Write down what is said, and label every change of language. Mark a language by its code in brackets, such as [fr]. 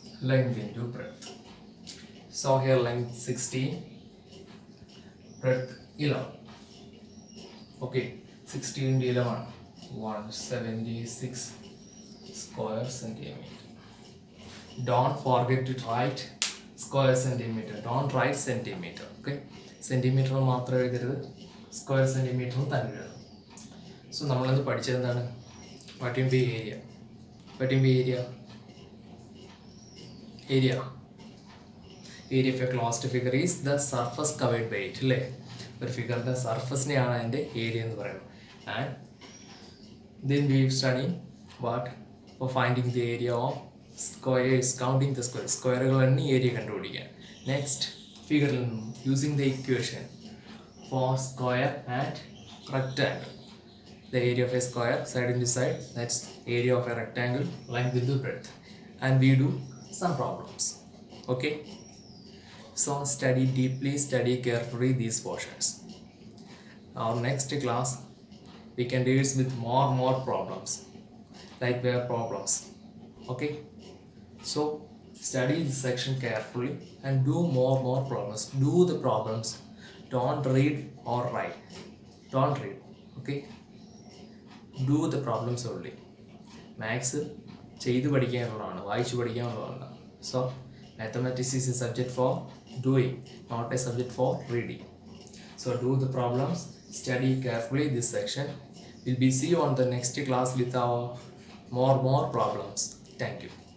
[en] Length into breadth. So here length 16, breadth 11. Okay, 16 into 11, 176 square centimeter. Don't forget to write square centimeter. Don't write centimeter. [ml] Okay, centimeter മാത്രം എഴുതരുത്, square സെൻറ്റിമീറ്ററും തന്നെ എഴുതണം. [en] so [ml] നമ്മളത് പഠിച്ചത് എന്താണ്? [en] What will be area? What will be area? Area of a closed figure is the surface covered by it. [ml] അല്ലേ, ഒരു ഫിഗറിൻ്റെ സർഫസിനെയാണ് അതിൻ്റെ ഏരിയ എന്ന് പറയുന്നത്. [en] And then we study what for finding the area of square is counting the square. [ml] സ്ക്വയറുകൾ എണ്ണി area കണ്ടുപിടിക്കാൻ. [en] next [ml] ഫിഗറിൽ നിന്നും [en] Using the equation for square and rectangle. The area of a square side into side, that's area of a rectangle length into breadth, and we do some problems. Okay, so study deeply, study carefully these portions. Our next class we can deal with more problems like where problems. Okay, so study this section carefully and do more problems. Do the problems, don't read or write. Don't read. Okay, do the problems only. [ml] Maths ചെയ്ത് പഠിക്കാനുള്ളതാണ്, വായിച്ച് പഠിക്കാനുള്ളതാണ്. [en] So mathematics is a subject for doing, not a subject for reading. So do the problems, study carefully this section. We'll be see you on the next class with our more problems. Thank you.